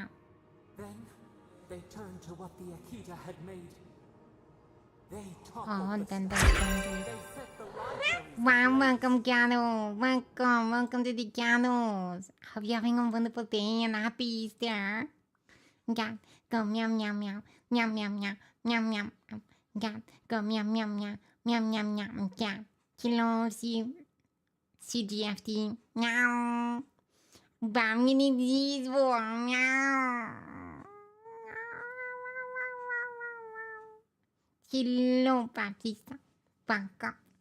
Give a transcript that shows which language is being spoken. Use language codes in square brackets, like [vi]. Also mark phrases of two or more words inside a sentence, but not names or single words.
[en] Then they turned to what the Akita had made. They Oh, toppled the then they stars. turned to it. They set the libraries. Wow, welcome, Gano. Welcome to the Ganos. Hope you're having a wonderful day and happy Easter. Gat, go meow meow meow, meow meow meow, meow meow. Gat, go meow meow meow, meow meow meow. Gat, hello, CGFT. Meow. Bam, you need these for meow. Hello, Baptista. Welcome.